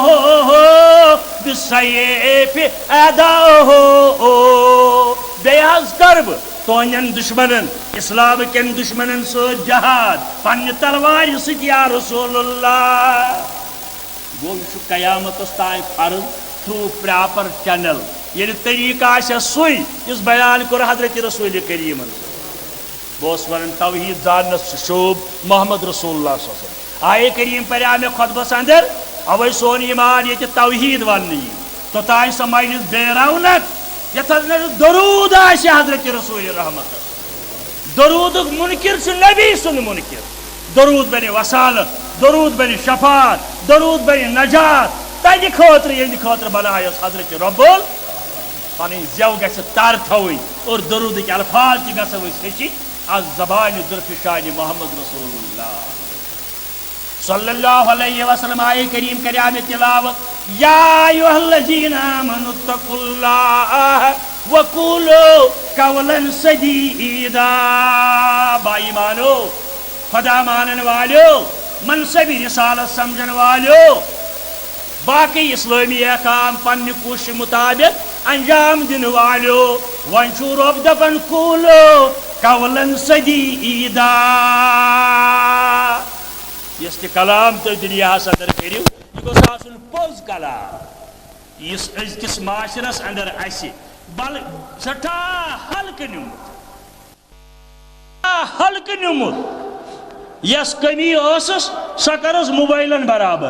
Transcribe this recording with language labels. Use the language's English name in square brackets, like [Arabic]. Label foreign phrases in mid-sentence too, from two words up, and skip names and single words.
[Arabic] بالسیف اعداءه [Kashmiri] بیٚیہِ حظ کرٕ بہٕ تُہنٛدٮ۪ن دُشمنن اسلام کٮ۪ن دُشمنن سۭتۍ جہاد پننہِ تلوارِ سۭتۍ [Arabic] یا رسول اللہ. [Kashmiri] گوٚو یہِ چھُ قیامتس تام فرض تھرو پراپر چینل ییٚلہِ طریقہٕ آسہِ سُے یُس بیان کوٚر حضرت رسول کریٖمن. بہٕ اوسُس ونان توحیٖد زاننس چھُ شوب محمد رسول اللہ [Arabic] صلی اللہ علیہ وسلم [Kashmiri] آیے کریم پریو مےٚ خۄطبس اندر اوے سون ایمان ییٚتہِ توحیٖد وننہٕ یی توٚتانۍ سۄ مجلس بے رونق یتھ درود آسہِ حضرت رسول رحمت درودُک منکر چھُ نبی سُنٛد منکر درود بنہِ وسالت درود بنہِ شفاعت درود بنہِ نجات تہنٛدِ خٲطرٕ یہنٛدِ خٲطرٕ بنایس حضرت ربُل پنٕنۍ زٮ۪و گژھِ تر تھوٕنۍ اور درودٕکۍ الفاظ تہِ گژھو أسۍ ہیٚچھِنۍ از زبانہِ درفشانہِ محمد رسول اللہ [Arabic] صلی اللہ علیہ وسلم [Kashmiri] آیے کریم کریا مےٚ تلاوت [Arabic] یا ایھا الذین آمنوا اتقوا اللہ وقولوا قولا سدیدا. [Kashmiri] با ایمانو خدا مانن والیو منصب رسالت سمجھن والیو باقی اسلامی احکام پننہِ کوشش مطابق انجام دن والیو وۄنۍ چھُ رۄب دپان [Arabic] قولوا قولا سدیدا. [Kashmiri] یُس تہِ کلام تُہۍ دُنیاہس اندر کٔرِو یہِ گوٚژھ آسُن پوٚز کلام یُس أزکِس معاشرس اندر اسہِ بل سٹھاہ ہلکہٕ نیوٗمُت یس کمی ٲسٕس سۄ کٔرٕس موبایلن برابر.